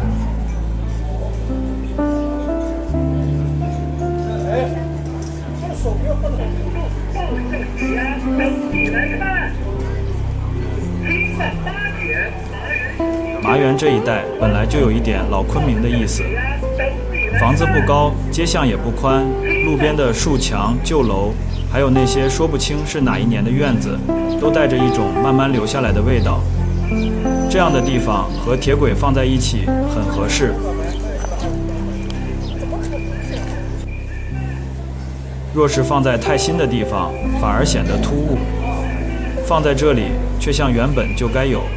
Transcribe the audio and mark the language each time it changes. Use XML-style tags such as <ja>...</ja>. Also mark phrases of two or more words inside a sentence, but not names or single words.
<zh>麻園這一帶本來就有一點老昆明的意思。房子不高，街巷也不寬，路邊的樹牆、舊樓，還有那些說不清是哪一年的院子，都帶着一種慢慢留下來的味道。這樣的地方和鐵軌放在一起很合適。若是放在太新的地方，反而顯得突兀；放在這裡，卻像原本就該有。</zh>